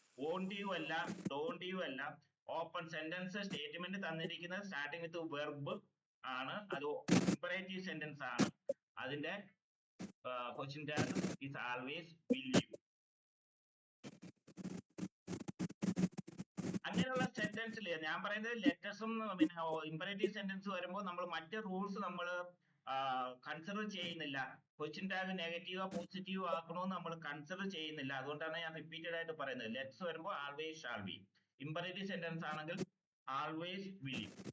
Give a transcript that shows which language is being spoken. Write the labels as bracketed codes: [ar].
[en] won't you [ml] അല്ല, [en] don't you അല്ല. [ml] Open sentence statement തന്നിരിക്കുന്നത് സ്റ്റാർട്ടിംഗ് വിത്ത് വെർബ് ആണ്, അത് imperative sentence ആണ്. അതിന്റെ [en] question tag is always will you. [ml] അങ്ങനെയുള്ള സെന്റൻസിൽ ഞാൻ പറയുന്നത് ലെറ്റേഴ്സും പിന്നെ ഇമ്പറേറ്റീവ് സെന്റൻസ് വരുമ്പോൾ നമ്മൾ മറ്റ് റൂൾസ് നമ്മൾ കൺസിഡർ ചെയ്യുന്നില്ല. ക്വസ്റ്റ്യൻ ടാഗ് നെഗറ്റീവോ പോസിറ്റീവോ ആക്കണമെന്ന് നമ്മൾ കൺസിഡർ ചെയ്യുന്നില്ല. അതുകൊണ്ടാണ് ഞാൻ റിപ്പീറ്റഡ് ആയിട്ട് പറയുന്നത്. ലെറ്റേഴ്സ് വരുമ്പോൾ always shall be, imperative sentence ആണെങ്കിൽ ആൾവേസ് വിൽ.